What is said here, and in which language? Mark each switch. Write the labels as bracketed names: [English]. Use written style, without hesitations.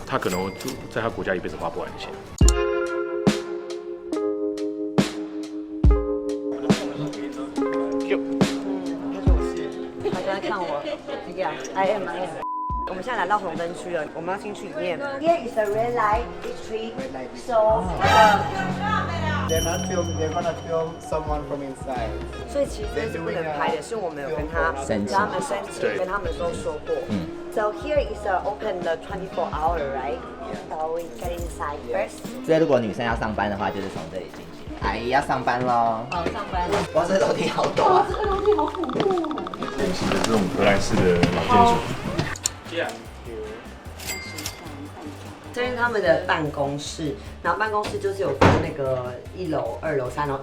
[Chinese] 他可能在他国家一辈子花不完的钱。看我 [English] ，Yeah, I am. [Chinese] 我们现在来到红灯区了，我们要进去里面。 [English] Here is a red light district, so. They're not filming. They're gonna film someone from inside. [Chinese] 所以其实这是不能拍的，是我们有跟他们申请，跟他们说过。 [English] So here is open the 24-hour, right? So we get inside first. [Chinese] 所以如果女生要上班的话，就是从这里进去。阿姨要上班喽。好，上班。哇，这楼梯好陡啊！这个楼梯好恐怖。典型的这种荷兰式的老建筑。这是他们的办公室，然后办公室就是有分那个1楼、2楼、3楼。